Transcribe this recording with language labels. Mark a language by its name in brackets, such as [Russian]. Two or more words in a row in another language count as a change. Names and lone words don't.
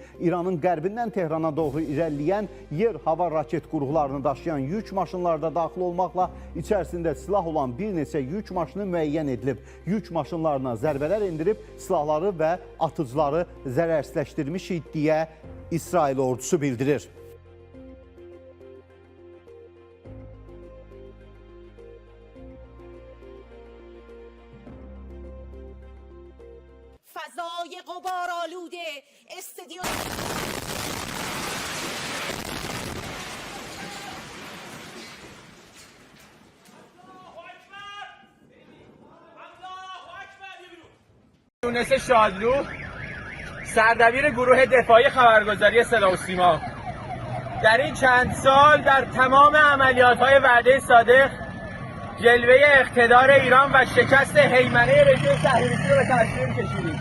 [Azerbaijani] İranın qərbindən Tehrana doğru irəliləyən yer-hava raket qurğularını daşıyan yük maşınlarda daxil olmaqla içərisində silah olan bir neçə yük maşını müəyyən edilib. Yük maşınlarına zərbələr endirib silahları və atıcıları zərərsizləşdirmişik deyə İsrail ordusu bildirir. [Persian] فضای غبارآلوده استادیوم یونس شادلو سردبیر گروه دفاعی خبرگزاری صدا و سیما در این چند سال در تمام عملیات‌های وعده صادق جلوه اقتدار ایران و شکست هیمنه رژیم صهیونیستی رو به تصویر کشیدیم.